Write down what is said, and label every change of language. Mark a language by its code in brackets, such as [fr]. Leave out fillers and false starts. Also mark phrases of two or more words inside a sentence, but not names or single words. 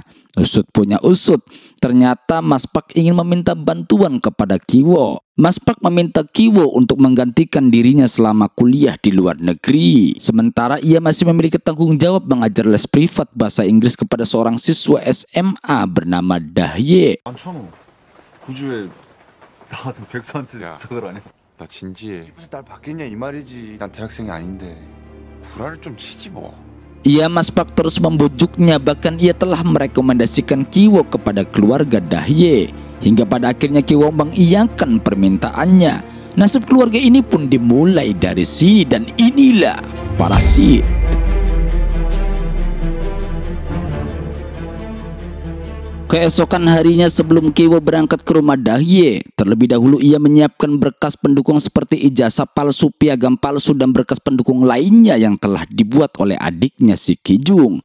[id] Usut punya usut, ternyata Mas Park ingin meminta bantuan kepada Ki-wo. Mas Park meminta Ki-wo untuk menggantikan dirinya selama kuliah di luar negeri. Sementara ia masih memiliki tanggung jawab mengajar les privat bahasa Inggris kepada seorang siswa SMA bernama Dahye. [ko] 많잖아. 구주에 나 같은 백수한테 부탁을 안 해. 나 진지해. 무슨 날 받겠냐 이 말이지. 난 대학생이 아닌데. 구라를 좀 치지 뭐. [id] Ia Mas Park terus membujuknya, bahkan ia telah merekomendasikan Ki-wo kepada keluarga Dahye. Hingga pada akhirnya Ki-wo mengiyakan permintaannya. Nasib keluarga ini pun dimulai dari sini, dan inilah parasit. Keesokan harinya sebelum Ki-wo berangkat ke rumah Dahye, terlebih dahulu ia menyiapkan berkas pendukung seperti ijazah palsu, piagam palsu, dan berkas pendukung lainnya yang telah dibuat oleh adiknya si Ki-jung.